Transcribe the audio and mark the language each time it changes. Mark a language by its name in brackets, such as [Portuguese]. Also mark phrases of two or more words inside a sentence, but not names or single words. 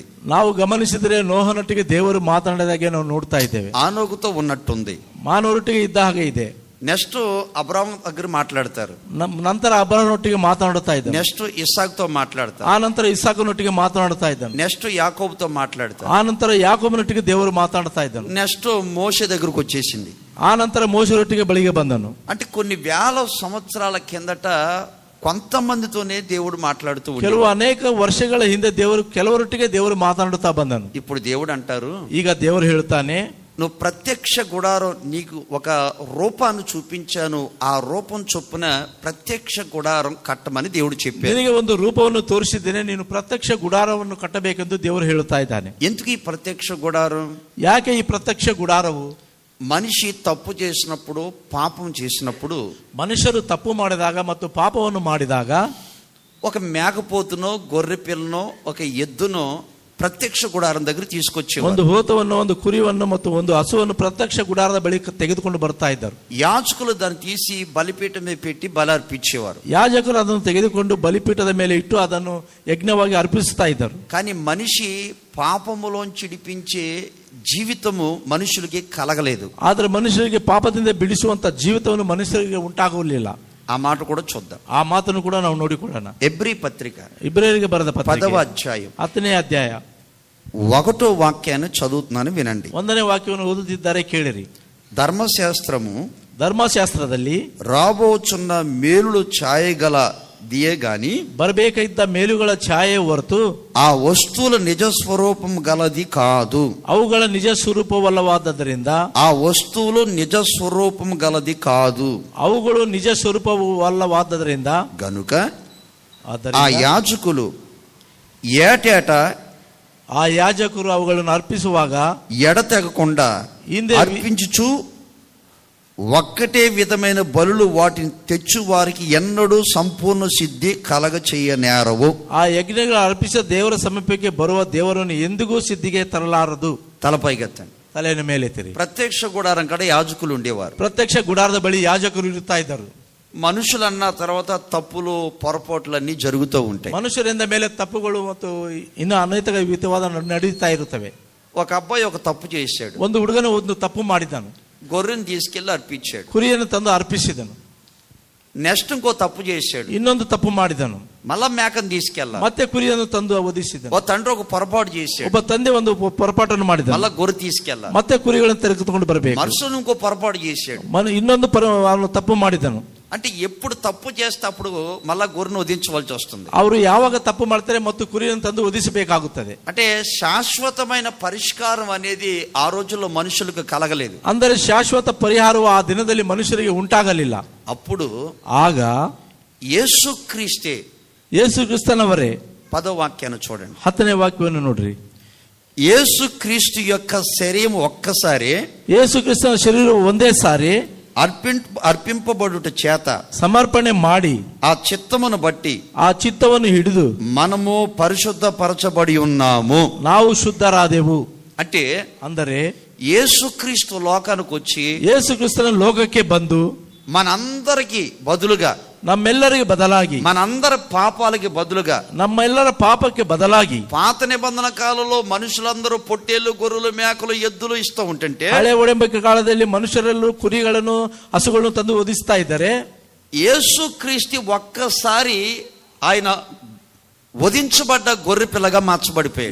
[Kannada] ನಾವು ಗಮನಿಸಿದರೆ ನೋಹನೊಟ್ಟಿಗೆ ದೇವರು ಮಾತನಾಡಿದಾಗೆ ನಾವು ನೋಡ್ತಾ ಇದ್ದೇವೆ. [Telugu] ఆనోకుతో ఉన్నట్టుంది. [Kannada] ಮಾನವರೊಟ್ಟಿಗೆ ಇದ್ದ ಹಾಗೆ ಇದೆ. [Telugu] నెక్స్ట్ అబ్రాహాం దగ్గర మాట్లాడతారు. [Kannada] ನಂತರ ಅಬ್ರಹಾಮನೊಟ್ಟಿಗೆ ಮಾತನಾಡುತ್ತಾ ಇದ್ದಾನೆ. [Telugu] నెక్స్ట్ ఇస్సాకుతో మాట్లాడతారు. [Kannada] ಆ ನಂತರ ಇಸಾಕನೊಟ್ಟಿಗೆ ಮಾತನಾಡುತ್ತಾ ಇದ್ದಾನೆ. [Telugu] నెక్స్ట్ యాకోబుతో మాట్లాడతారు. [Kannada] ಆ ನಂತರ ಯಾಕೋಬನೊಟ್ಟಿಗೆ ದೇವರು ಮಾತನಾಡ್ತಾ ಇದ್ದಾನೆ. [Telugu] నెక్స్ట్ మోషే దగ్గరకు వచ్చేసింది. [Kannada] ಆ ನಂತರ ಮೋಶೆಯೊಟ್ಟಿಗೆ ಬಳಿಗೆ ಬಂದನು. [Telugu] అంటే కొన్ని వేల సంవత్సరాల కిందట కొంతమందితోనే దేవుడు మాట్లాడుతూ [Kannada] ಕೆಲವು ಅನೇಕ ವರ್ಷಗಳ ಹಿಂದೆ ಕೆಲವರೊಟ್ಟಿಗೆ ದೇವರು ಮಾತನಾಡುತ್ತಾ ಬಂದನು. [Telugu] ఇప్పుడు దేవుడు అంటారు, [Kannada] ಈಗ ದೇವರು ಹೇಳುತ್ತಾನೆ, [Telugu] నువ్వు ప్రత్యక్ష గుడారం నీకు ఒక రూపాన్ని చూపించాను, ఆ రూపం చొప్పున ప్రత్యక్ష గుడారం కట్టమని దేవుడు చెప్పాడు. [Kannada] ನಿನಗೆ ಒಂದು ರೂಪವನ್ನು ತೋರಿಸಿದ್ದೇನೆ, ನೀನು ಪ್ರತ್ಯಕ್ಷ ಗುಡಾರವನ್ನು ಕಟ್ಟಬೇಕೆಂದು ದೇವರು ಹೇಳುತ್ತಾ ಇದ್ದಾನೆ. [Telugu] ఎందుకు ఈ ప్రత్యక్ష గుడారం? [Kannada] ಯಾಕೆ ಈ ಪ್ರತ್ಯಕ್ಷ ಗುಡಾರವು? [Telugu] మనిషి తప్పు చేసినప్పుడు, పాపం చేసినప్పుడు, [Kannada] ಮನುಷ್ಯರು ತಪ್ಪು ಮಾಡಿದಾಗ ಮತ್ತು ಪಾಪವನ್ನು ಮಾಡಿದಾಗ [Telugu] ఒక మేకపోతునో గొర్రె పిల్లనో ఒక ఎద్దునో ప్రత్యక్ష గుడారం దగ్గర తీసుకొచ్చేవారు. [Kannada] ಒಂದು ಹೋತವನ್ನು, ಒಂದು ಕುರಿಯನ್ನು ಮತ್ತು ಒಂದು ಹಸುವನ್ನು ಪ್ರತ್ಯಕ್ಷ ಗುಡಾರದ ಬಳಿ ತೆಗೆದುಕೊಂಡು ಬರ್ತಾ ಇದ್ದರು. [Telugu] యాజకులు దాన్ని తీసి బలిపీఠం మీద పెట్టి బలి అర్పించేవారు. [Kannada] ಯಾಜಕರು ಅದನ್ನು ತೆಗೆದುಕೊಂಡು ಬಲಿಪೀಠದ ಮೇಲೆ ಇಟ್ಟು ಅದನ್ನು ಯಜ್ಞವಾಗಿ ಅರ್ಪಿಸ್ತಾ ಇದ್ದರು. [Telugu] కానీ మనిషి పాపములోంచి విడిపించే జీవితము మనుషులకి కలగలేదు. [Kannada] ಆದರೆ మనుషులకి ಪಾಪದಿಂದ ಬಿಡಿಸುವಂತ ಜೀವಿತವನ್ನು ಮನುಷ್ಯರಿಗೆ ಉಂಟಾಗಲಿಲ್ಲ. [Telugu] ఆ మాట కూడా చూద్దాం. [Kannada] ಆ ಮಾತನ್ನು ಕೂಡ ನಾವು ನೋಡಿಕೊಳ್ಳೋಣ. [Telugu] ఎబ్రీ పత్రిక [Kannada] ಇಬ್ರಿಯರಿಗೆ ಬರೆದ ಪತ್ರಿಕೆ [Telugu] 10వ అధ్యాయం [Kannada] 10ನೇ ಅಧ್ಯಾಯ [Telugu] 1వ వాక్యాన్ని చదువుతున్నాను, వినండి. [Kannada] 1ನೇ ವಾಕ್ಯವನ್ನು ಓದುತ್ತಿದ್ದಾರೆ, ಕೇಳಿರಿ. [Telugu] ధర్మశాస్త్రము [Kannada] ಧರ್ಮಶಾಸ್ತ್ರದಲ್ಲಿ [Telugu] రాబోచున్న మేలులు ఛాయగల దియే గాని [Kannada] ಬರಬೇಕಾದ ಮೇಲುಗಳ ಛಾಯೆ ಹೊರತು [Telugu] ఆ వస్తువుల నిజ స్వరూపం గలది కాదు. [Kannada] ಅವುಗಳ ನಿಜ ಸ್ವರೂಪವಲ್ಲವಾದ್ದರಿಂದ [Telugu] ఆ వస్తువులు నిజ స్వరూపం గలది కాదు. [Kannada] ಅವುಗಳು ನಿಜ ಸ್ವರೂಪವಲ್ಲವಾದ್ದರಿಂದ [Telugu] గనుక ఆ యాజకులు ఏటేటా [Kannada] ಆ ಯಾಜಕರು ಅವುಗಳನ್ನು ಅರ್ಪಿಸುವಾಗ [Telugu] ఎడతెగకుండా [Kannada] ಹಿಂದೆ [Telugu] అర్పించుచు ఒక్కటే విధమైన బలులు వాటిని తెచ్చు వారికి ఎన్నడూ సంపూర్ణ సిద్ధి కలగ చేయనేరవు. [Kannada] ಆ ಯಜ್ಞಗಳ ಅರ್ಪಿಸಿದ ದೇವರ ಸಮೀಪಕ್ಕೆ ಬರುವ ದೇವರನ್ನು ಎಂದಿಗೂ ಸಿದ್ಧಿಗೆ ತರಲಾರದು. [Telugu] తలపైకెత్తండి. [Kannada] ತಲೆಯನ್ನು ಮೇಲೆತ್ತಿರಿ. [Telugu] ప్రత్యక్ష గుడారం కడ యాజకులు ఉండేవారు. [Kannada] ಪ್ರತ್ಯಕ್ಷ ಗುಡಾರದ ಬಳಿ ಯಾಜಕರು ಇರುತ್ತಾ ಇದ್ದರು. [Telugu] మనుషులన్న తర్వాత తప్పులు పొరపాట్లన్నీ జరుగుతూ ఉంటాయి. [Kannada] ಮನುಷ್ಯರಿಂದ ಮೇಲೆ ತಪ್ಪುಗಳು ಮತ್ತು ಇನ್ನು ಅನೇಕ ವಿಧವಾದ ನಡೀತಾ ಇರುತ್ತವೆ. [Telugu] ఒక అబ్బాయి ఒక తప్పు చేశాడు. [Kannada] ಒಂದು ಹುಡುಗನು ಒಂದು ತಪ್ಪು ಮಾಡಿದನು. [Telugu] గొర్రెని తీసుకెళ్లి అర్పించాడు. [Kannada] ಕುರಿಯನ್ನು ತಂದು ಅರ್ಪಿಸಿದನು. [Telugu] నెక్స్ట్ ఇంకో తప్పు చేశాడు. [Kannada] ಇನ್ನೊಂದು ತಪ್ಪು ಮಾಡಿದನು. [Telugu] మళ్ళా మేకను తీసుకెళ్ళాలి. [Kannada] ಮತ್ತೆ ಕುರಿಯನ್ನು ತಂದು ವಧಿಸಿದನು. [Telugu] ఓ తండ్రి ఒక పొరపాటు చేశాడు. [Kannada] ಒಬ್ಬ ತಂದೆ ಒಂದು పొరపాಟನ್ನು ಮಾಡಿದನು. [Telugu] మళ్ళా గొర్రె తీసుకెళ్ళాలి. [Kannada] ಮತ್ತೆ ಕುರಿಗಳನ್ನು ತೆಗೆದುಕೊಂಡು ಬರಬೇಕು. [Telugu] మనుషులు ఇంకో పొరపాటు చేశాడు. [Kannada] ಇನ್ನೊಂದು ಅವನು ತಪ್ಪು ಮಾಡಿದನು. [Telugu] అంటే ఎప్పుడు తప్పు చేస్తే అప్పుడు మళ్ళా గొర్రెను వధించవలసి వస్తుంది. [Kannada] ಅವರು ಯಾವಾಗ ತಪ್ಪು ಮಾಡ್ತಾರೆ ಮತ್ತು ಕುರಿಯನ್ನು ತಂದು ವಧಿಸಬೇಕಾಗುತ್ತದೆ. [Telugu] అంటే శాశ్వతమైన పరిష్కారం అనేది ఆ రోజుల్లో మనుషులకు కలగలేదు. [Kannada] ಅಂದರೆ ಶಾಶ್ವತ ಪರಿಹಾರವು ಆ ದಿನದಲ್ಲಿ ಮನುಷ್ಯರಿಗೆ ಉಂಟಾಗಲಿಲ್ಲ. [Telugu] అప్పుడు [Kannada] ಆಗ [Telugu] యేసుక్రీస్తే, [Kannada] ಯೇಸು ಕ್ರಿಸ್ತನವರೇ, [Telugu] 10వ వాక్యాన్ని చూడండి. [Kannada] 10ನೇ ವಾಕ್ಯವನ್ನು ನೋಡ್ರಿ. [Telugu] యేసుక్రీస్తు యొక్క శరీరం ఒక్కసారి, [Kannada] ಯೇಸು ಕ್ರಿಸ್ತನ ಶರೀರ ಒಂದೇ ಸಾರಿ [Telugu] అర్పింపబడుట చేత, [Kannada] ಸಮರ್ಪಣೆ ಮಾಡಿ, [Telugu] ఆ చిత్తమును బట్టి [Kannada] ಆ ಚಿತ್ತವನ್ನು ಹಿಡಿದು [Telugu] మనము పరిశుద్ధపరచబడి ఉన్నాము. [Kannada] ನಾವು ಶುದ್ಧರಾದೆವು. [Telugu] అంటే [Kannada] ಅಂದರೆ [Telugu] యేసుక్రీస్తు లోకానికి వచ్చి [Kannada] ಯೇಸು ಕ್ರಿಸ್ತನ ಲೋಕಕ್ಕೆ ಬಂದು [Telugu] మనందరికి బదులుగా, [Kannada] ನಮ್ಮೆಲ್ಲರಿಗೆ ಬದಲಾಗಿ, [Telugu] మనందరి పాపాలకి బదులుగా, [Kannada] ನಮ್ಮೆಲ್ಲರ ಪಾಪಕ್ಕೆ ಬದಲಾಗಿ, [Telugu] పాత నిబంధన కాలంలో మనుషులందరూ పొట్టేళ్ళు, గొర్రెలు, మేకలు, ఎద్దులు ఇస్తూ ఉంటుంటే, [Kannada] ಹಳೆ ಒಡಂಬಡಿಕೆ ಕಾಲದಲ್ಲಿ ಮನುಷ್ಯರಲ್ಲೂ ಕುರಿಗಳನ್ನು ಹಸುಗಳನ್ನು ತಂದು ವಧಿಸ್ತಾ ಇದ್ದಾರೆ. [Telugu] యేసుక్రీస్తు ఒక్కసారి ఆయన వధించబడ్డ గొర్రె పిల్లగా మార్చబడిపోయాడు.